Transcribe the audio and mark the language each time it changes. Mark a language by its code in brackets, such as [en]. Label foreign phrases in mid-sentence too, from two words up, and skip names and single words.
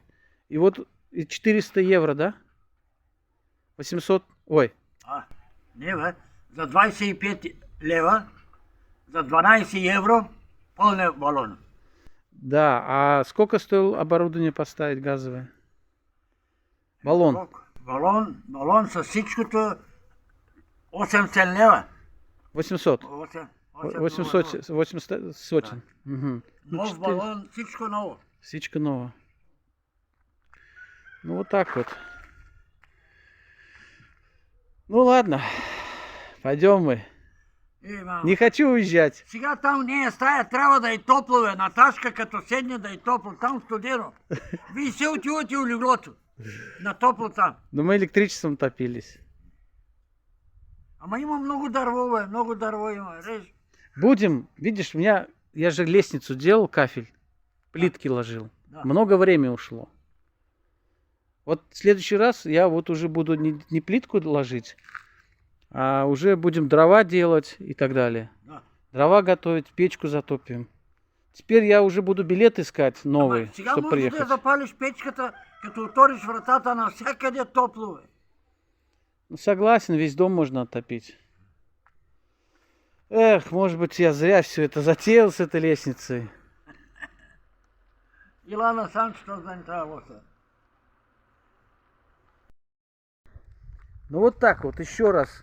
[ru] И вот и 400 евро, да? 800. Ой. А, лево. За 25 лево. За 12 евро полный баллон. Да. А сколько стоило оборудование поставить газовое? Баллон. [bg] Баллон со всичкото 800 лева. 800. 800 [ru] 800 сотен. Угу. [bg] Нов баллон, всичко ново. Сичка нова. [ru] Ну вот так вот. Ну ладно. Пойдем мы. Не хочу уезжать. [bg] Сега там не е стая, трябва да е топло, бе. Наташка като седне да е топло, там студено. Вие се отивате у леглото. На топло там. [ru] Но мы электричеством топились. [bg] Ама има много дърво, бе, много дърво има. [ru] Режь. Будем, видишь, я же лестницу делал, кафель, плитки ложил. Да. Много времени ушло. Вот в следующий раз я вот уже буду не плитку ложить, а уже будем дрова делать и так далее. Да. Дрова готовить, печку затопим. Теперь я уже буду билет искать новый, [bg] Ама сега [ru] чтобы [bg] може да [ru] приехать. [bg] запалиш печката, като отвориш вратата, навсякъде топло, бе. [ru] Ну, согласен, весь дом можно оттопить. Эх, может быть, я зря все это затеял с этой лестницей. Илана сам що заинтересовался. Ну вот так вот, еще раз.